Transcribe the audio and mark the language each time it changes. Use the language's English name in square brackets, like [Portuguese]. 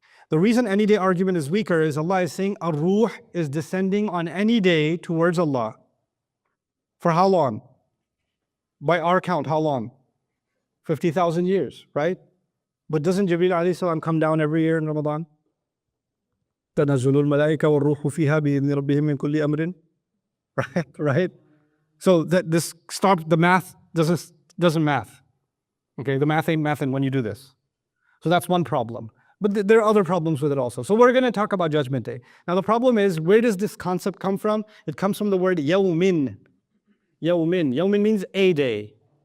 [English] The reason any day argument is weaker is Allah is saying Ar-Ruh is descending on any day towards Allah. For how long? By our count, how long? 50,000 years, right? But doesn't Jibreel alayhi salam come down every year in Ramadan? [Arabic] تنزل الملائكة والروح فيها بإذن ربهم من كل أمر. [English] Right? So that this stops the math doesn't math. Okay, the math ain't mathing when you do this. So that's one problem. But there are other problems with it also. So we're going to talk about Judgment Day. Now the problem is, where does this concept come from? It comes from the word yawmin. Yawmin. Yawmin means a day.